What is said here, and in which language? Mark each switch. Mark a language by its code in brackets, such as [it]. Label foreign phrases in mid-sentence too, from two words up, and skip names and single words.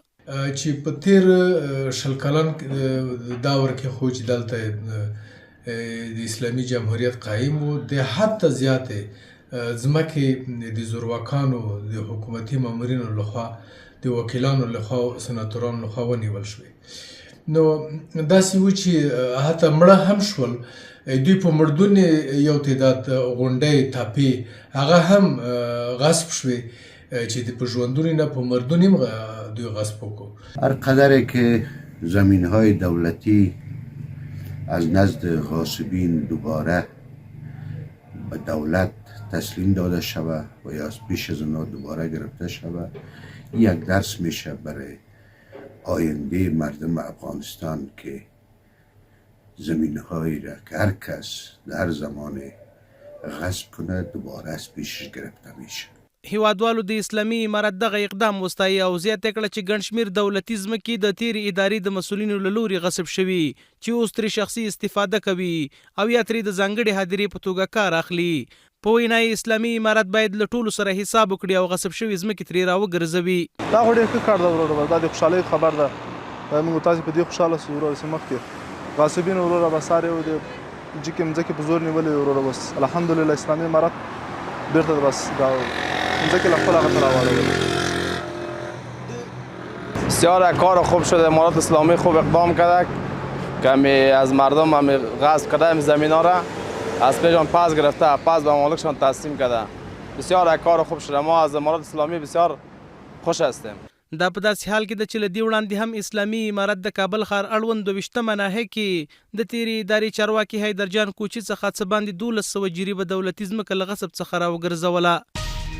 [ps] چې په تیر شل کلن دور کې خو چې دلته د اسلامي جمهوریت قایم و د حد ته زیاتې ځمکې د زورواکانو د حکومتي مامورینو لخوا د وکیلانو لخوا سناتورانو لخوا ونیول شوې. نو داسې و چې حتی مړه هم شول. دوی په مردون یو تعداد غونډۍ تاپې هغه هم غصب شوې چې په ژوندون نه په مردون هم دوی غصب وکړو. [fa] هر قدر که زمین‌های دولتی از نزد غاصبین دوباره به دولت تسلیم داده شود و یا از پیش از اونا دوباره گرفته شود یک درس میشه برای آینده مردم افغانستان که زمین‌هایی را که هر کس در زمان غصب کنه دوباره از پیشش گرفته میشه. [ps] هیوادوالو د اسلامي امارت دغه اقدام وستایي او زیاته کړه چې ګڼ شمېر دولتي ځمکې د تیرې ادارې د مسؤلینو له لوري غصب شوي چې اوس ترې شخصي استفاده کوي او یا ترې د ځانګړې هدیرې په توګه کار اخلي. په وینا یې اسلامي امارت باید له ټولو سره حساب وکړي او غصب شوي ځمکې ترې راوګرځوي. دا خو ډېر ښه کار ده وروره، دا د خوشحالۍ خبر ده. موږ تاسې په دې خوشحاله شو وروره چې مخکې غاصبین وروره به سارې و د جګې مځکې په زور نیولې وروره. بس الحمدلله اسلامي امارت بیرته بس دا مځکې له خپل هغه ته راواړولې. [fa] بسیار کار خوب شده. امارت اسلامی خوب اقدام کرده که از مردم غصب کرده زمینا را از پیشان پس گرفته پس به مالکشان تسلیم کرده. بسیار کار خوب شده. ما از امارت اسلامی بسیار خوش هستیم. [ps] دا په داسې حال کې ده چې له دې وړاندې هم اسلامي امارت د کابل ښار اړوند 22مه ناحیه کې د تیرې ادارې چارواکي حیدرجان کوچي څخه څه باندې 1200 جریبه دولتي ځمکه له غصب څخه راوګرځوله.